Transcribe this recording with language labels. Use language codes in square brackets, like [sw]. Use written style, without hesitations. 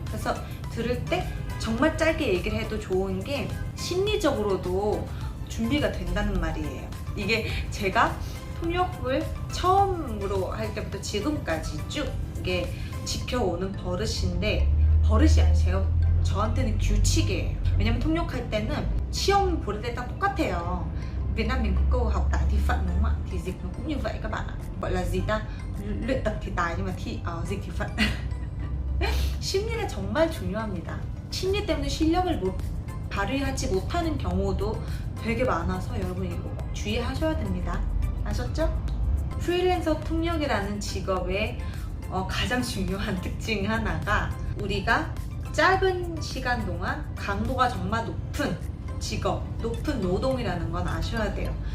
[ko] 그래서 들을 때 정말 짧게 얘기를 해도 좋은 게 심리적으로도 준비가 된다는 말이에요. 이게 제가 통역을 처음으로 할 때부터 지금까지 쭉 이게 지켜오는 버릇인데, 버릇이 아니에요. 저한테는 규칙이에요. 왜냐면 통역할 때는 시험 볼 때 딱 똑같아요. [vi] Việt Nam mình có câu học tại thi phận đúng không ạ? Thì dịch nó cũng như vậy các bạn ạ. Gọi là gì ta? luyện tập thì tài nhưng mà dịch thì phận. [ko] 심리는 정말 중요합니다. 심리 때문에 실력을 발휘하지 못하는 경우도 되게 많아서 여러분 이거 꼭 주의하셔야 됩니다. 아셨죠? 프리랜서 통역이라는 직업의 가장 중요한 특징 하나가, 우리가 짧은 시간 동안 강도가 정말 높은 직업, 높은 노동이라는 건 아셔야 돼요.